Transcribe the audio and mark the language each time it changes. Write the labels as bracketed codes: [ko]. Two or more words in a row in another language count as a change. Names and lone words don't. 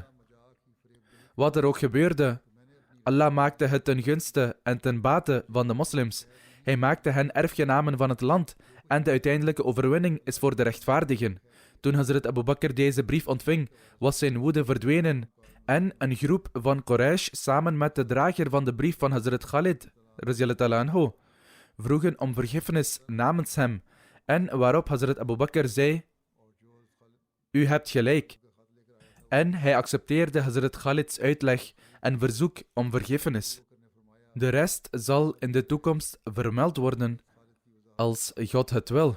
[nl] Wat er ook gebeurde, Allah maakte het ten gunste en ten bate van de moslims. Hij maakte hen erfgenamen van het land en de uiteindelijke overwinning is voor de rechtvaardigen. Toen Hazrat Abu Bakr deze brief ontving, was zijn woede verdwenen en een groep van Quraysh samen met de drager van de brief van Hazrat Khalid [ar] رضي الله عنه [nl] vroegen om vergiffenis namens hem en waarop Hazrat Abu Bakr zei: u hebt gelijk. En hij accepteerde Hazrat Khalids uitleg en verzoek om vergiffenis. De rest zal in de toekomst vermeld worden als God het wil.